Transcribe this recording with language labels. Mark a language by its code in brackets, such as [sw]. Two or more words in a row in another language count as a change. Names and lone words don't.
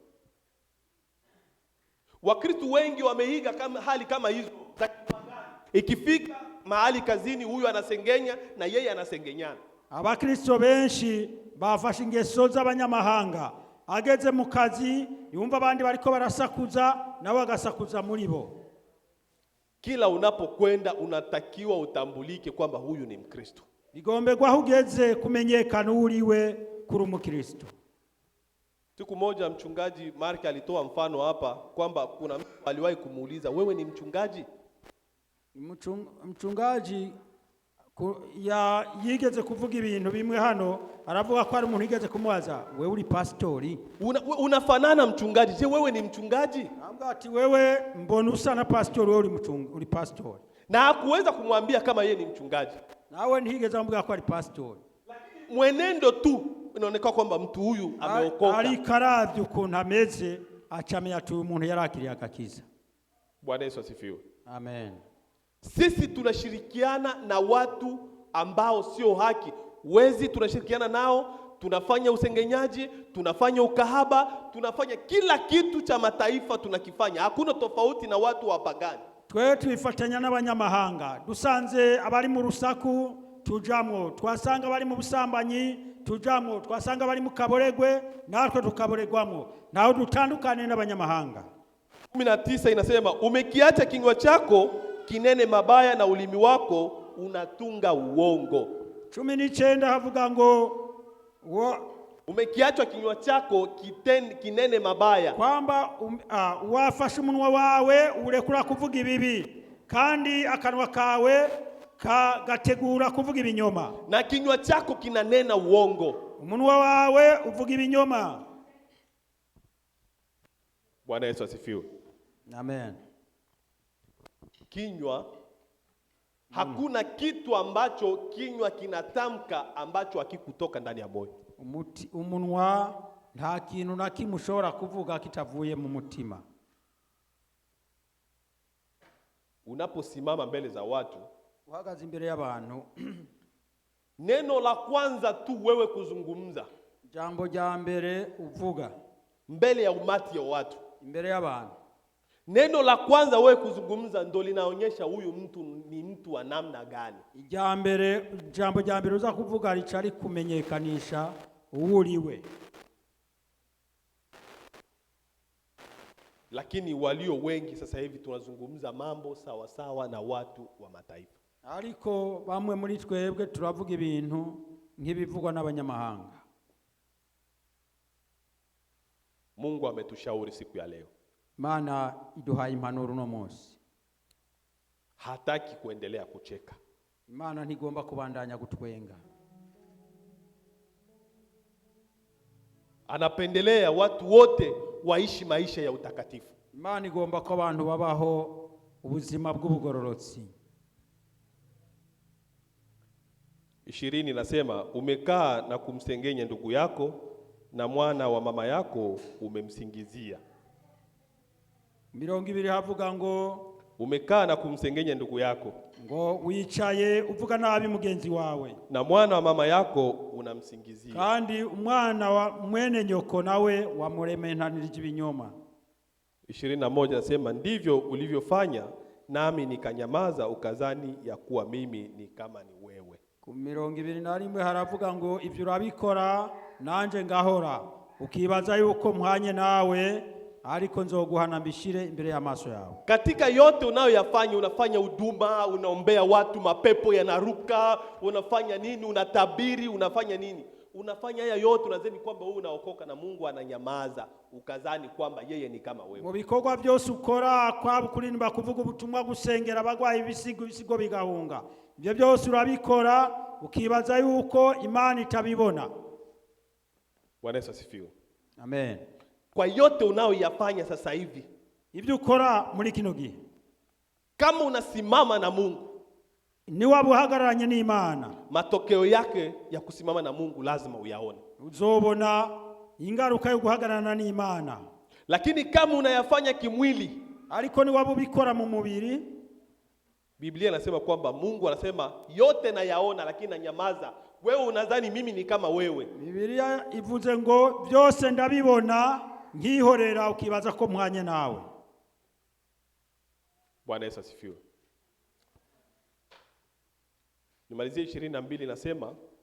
[sw] Wakristo wengi wameiga hali kama hizo. Ikifika mahali kazini huyu anasengenya na yeye anasengenyana. [rn] Abakristo benshi bafashe ingeso z'abanyamahanga, ageze mu kazi yumva abandi bariko barasakuza nawe agasakuza muri bo. [sw] Kila unapokwenda unatakiwa utambulike kwamba huyu ni Mkristo. [rn] Bigomberwa hugeze kumenyekana uriwe kuri umukristo. [sw] Siku moja mchungaji Mark alitoa mfano hapa kwamba kuna mtu aliwahi kumuuliza, wewe ni mchungaji? [rn] Mchungaji yigeze kuvuga ibintu bimwe hano, aravuga ko ari umuntu yigeze kumubaza, wewe uri pastori? [sw] Unafanana mchungaji, je wewe ni mchungaji? [rn] Ambwa ati wewe mbona usa na pastori, wewe uri pastori. [sw] Na hakuweza kumwambia kama yeye ni mchungaji. [rn] Nawe ntigeze amubwira ko ari pastori. [sw] Lakini mwenendo tu inaonekana kwamba mtu huyu ameokoka. [rn] Ari karavyo ukuntu ameze acamenya ati uyu muntu yarakiriye akakiza. [sw] Bwana Yesu asifiwe. Amen. Sisi tunashirikiana na watu ambao sio haki. Wezi tunashirikiana nao, tunafanya usengenyaji, tunafanya ukahaba, tunafanya kila kitu cha mataifa tunakifanya. Hakuna tofauti na watu wa pagani. [rn] Twe twifatanya n'abanyamahanga. Dusanze abari mu rusaku tujamwo, twasanga bari mu busambanyi tujamwo, twasanga bari mu kaboregwe natwe tukaboregwamwo. Naho dutandukane n'abanyamahanga. [sw] 19 inasema umekiacha kinywa chako kinene mabaya na ulimi wako unatunga uongo. [rn] 19 havuga ngo [sw] umekiacha kinywa chako kinene mabaya, [rn] kwamba wafashe umunwa wawe urekura kuvuga ibibi kandi akanwa kawe gategura kuvuga ibinyoma, [sw] na kinywa chako kinanena uongo. [rn] umunwa wawe uvuga ibinyoma. [sw] Bwana Yesu asifiwe. Amen. Kinywa, hakuna kitu ambacho kinywa kinatamka ambacho hakikutoka ndani ya moyo. [rn] Umunwa nta kintu na kimwe ushobora kuvuga kitavuye mu mutima. [sw] Unaposimama mbele za watu, [rn] uhagaze imbere y'abantu, [sw] neno la kwanza tu wewe kuzungumza, [rn] jambo rya mbere uvuga [sw] mbele ya umati ya watu, [rn] imbere y'abantu, [sw] neno la kwanza wewe kuzungumza ndo linaonyesha huyu mtu ni mtu wa namna gani. [rn] Jambo rya mbere uza kuvuga rica rikumenyekanisha uwuriwe. [sw] Lakini walio wengi sasa hivi tunazungumza mambo sawa sawa na watu wa mataifa. [rn] Ariko bamwe muri twebwe turavuga ibintu nk'ibivugwa n'abanyamahanga. [sw] Mungu ametushauri siku ya leo. [rn] Mana iduhaye impanuro no munsi. [sw] Hataki kuendelea kucheka. [rn] Imana ntigomba kubandanya gutwenga. [sw] Anapendelea watu wote waishi maisha ya utakatifu. [rn] Imana igomba ko abantu babaho ubuzima bw'ubugororotsi. [sw] 20 nasema umekaa na kumsengenya ndugu yako na mwana wa mama yako umemsingizia. [rn] 20 havuga ngo [sw] umekaa na kumsengenya ndugu yako, [rn] ngo wicaye uvuga nabi mugenzi wawe, [sw] na mwana wa mama yako unamsingizia, [rn] kandi umwana wa mwene nyoko nawe wamurementanirije ibinyoma. [sw] 21 nasema ndivyo ulivyofanya nami nikanyamaza, ukazani ya kuwa mimi ni kama ni wewe. [rn] 21 haravuga ngo ivyo urabikora nanje ngahora, ukibaza yuko mhanye nawe, ariko nzoguhana mbishire imbere y'amaso yawe. [sw] Katika yote unayoyafanya, unafanya huduma, unaombea watu, mapepo yanaruka, unafanya nini, unatabiri, unafanya nini, unafanya haya yote, unazeni kwamba wewe unaokoka na Mungu ananyamaza, ukazani kwamba yeye ni kama wewe. [rn] Mu bikorwa byose ukora, kwaba kurinda kuvuga ubutumwa, gusengera abagwayi ibisigo bigahunga, ibyo byose urabikora ukibaza yuko Imana itabibona. [sw] Bwana Yesu asifiwe. Amen. Kwa yote unayoyafanya sasa hivi, [rn] ibyo ukora muri kino gihe, [sw] kama unasimama na Mungu, [rn] ni wabuhagararanye n'Imana, [sw] matokeo yake ya kusimama na Mungu lazima uyaone. [rn] Uzobona ingaruka yo guhagararana n'Imana. [sw] Lakini kama unayafanya kimwili, [rn] ariko ni wabubikora mu mubiri, [sw] Biblia inasema kwamba Mungu anasema yote nayaona lakini nanyamaza. Wewe unadhani mimi ni kama wewe. [rn] Biblia ivuze ngo byose ndabibona nkihorera, ukibaza ko mhanye nawe. [sw] Bwana Yesu asifiwe. Nimalizie 22 nasema